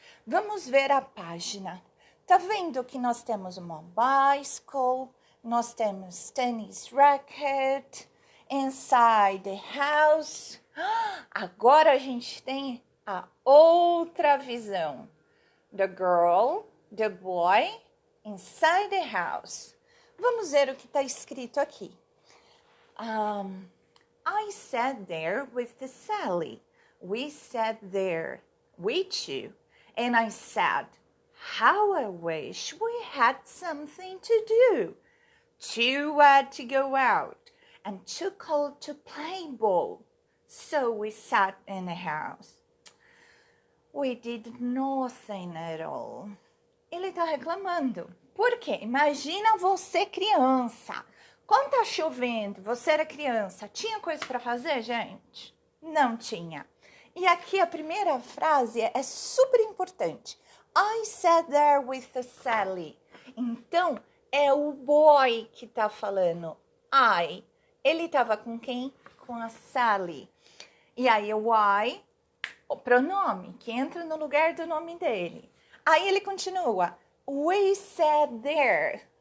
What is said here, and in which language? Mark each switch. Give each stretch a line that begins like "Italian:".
Portuguese: Vamos ver a página. Tá vendo que nós temos uma bicycle, nós temos tennis racket,
English: inside the house.
Portuguese: Agora a gente tem a outra visão.
English: The girl, the boy, inside the house.
Portuguese: Vamos ver o que está escrito aqui.
English: I sat there with the Sally. We sat there, we two. And I said, how I wish we had something to do. Too wet to go out and too cold to play ball. So we sat in the house. We did nothing at all.
Portuguese: Ele tá reclamando. Por quê? Imagina você criança. Quando tá chovendo, você era criança, tinha coisa para fazer, gente? Não tinha. E aqui a primeira frase é super importante.
English: I sat there with the Sally.
Portuguese: Então, é o boy que tá falando. I. Ele tava com quem? Com a Sally. E aí o I, o pronome, que entra no lugar do nome dele. Aí ele continua.
English: We sat there.